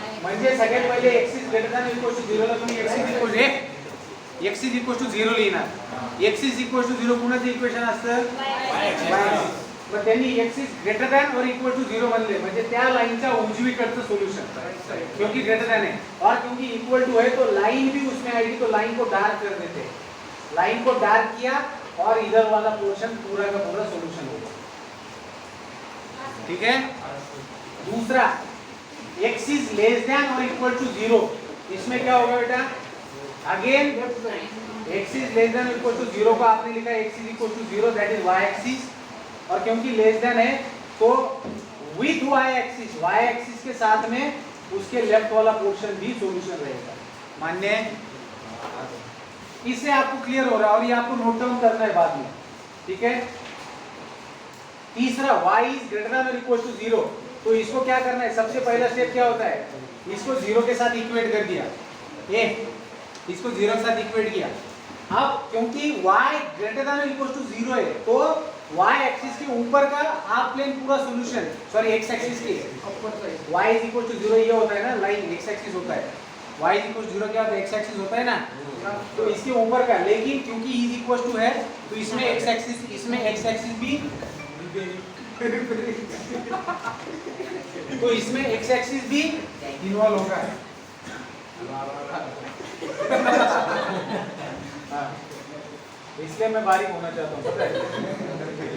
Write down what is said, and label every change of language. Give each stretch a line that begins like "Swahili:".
Marathi: म्हणजे सगळ्यात पहिले x is greater than equal to 0 ला तुम्ही x is equal to 0 लिहिणार. x is equal to 0 कुणाचं इक्वेशन असतं, y ऍक्सिस. पण त्यांनी x is greater than or equal to 0 बनले म्हणजे त्या लाइनच्या उजवीकडचं सोल्यूशन,
Hindi: क्योंकि ग्रेटर देन है और क्योंकि इक्वल टू है तो लाइन भी उसमें आएगी, तो लाइन को डार्क कर देते हैं. लाइन को डार्क किया और इधर वाला पोर्शन पूरा का पूरा सॉल्यूशन होगा. ठीक है. दूसरा x is less than or equal to 0, इसमें क्या होगा बेटा, again x is less than or equal to 0 को आपने लिखा x is equal to 0 that is y axis, और क्योंकि लेस देन है तो विथ y एक्सिस के साथ में उसके लेफ्ट वाला पोर्शन भी सॉल्यूशन रहेगा. मान्य है. इससे आपको क्लियर हो रहा है और ये आपको नोट डाउन करना है बाद में, ठीक है. तीसरा y is greater than or equal to 0, तो इसको क्या करना है, सबसे पहला स्टेप क्या होता है, इसको 0 के साथ इक्वेट कर दिया. इसको 0 के साथ इक्वेट किया. अब क्योंकि y greater than or equal to 0 है तो y एक्सिस के ऊपर का हाफ प्लेन पूरा सॉल्यूशन, सॉरी x एक्सिस की y is equal to 0 ये होता है ना, लाइन x एक्सिस होता है. y is equal to 0 क्या होता है, x एक्सिस होता है ना. तो इसके ऊपर का, लेकिन क्योंकि is equal to है तो इसमें x एक्सिस भी तो इसमें x एक्सिस भी इन्वॉल्व होगा. हाँ. इसलिए मैं बारीक होना चाहता हूँ, पता है.